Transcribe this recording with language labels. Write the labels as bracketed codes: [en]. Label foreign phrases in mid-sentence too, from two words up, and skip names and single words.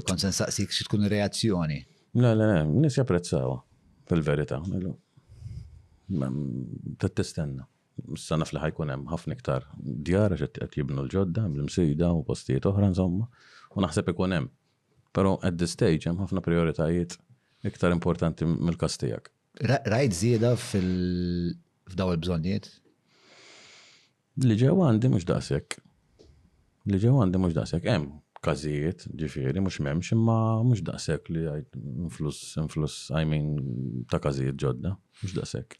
[mt] Kont se nsaqsik xi tkun reazzjoni. Le, nies japprezzawha. Fil-verità, tistenna. Issa naf li ħajkun hemm ħafna iktar djar qed jibnu l-ġodda, bl-msejda u postijiet oħra insomma, u naħseb ikun hemm. Però [en] at this stage [mt] hemm ħafna prioritajiet iktar importanti mill-każ tiegħek. Rajt żieda f'daw il-bżonnijiet? Li ġew għandi mhux daqshekk. Hemm każijiet, ġifieri mhux m'hemmx imma mhux daqshekk li influss ta' każijiet ġodda, mhux daqshekk.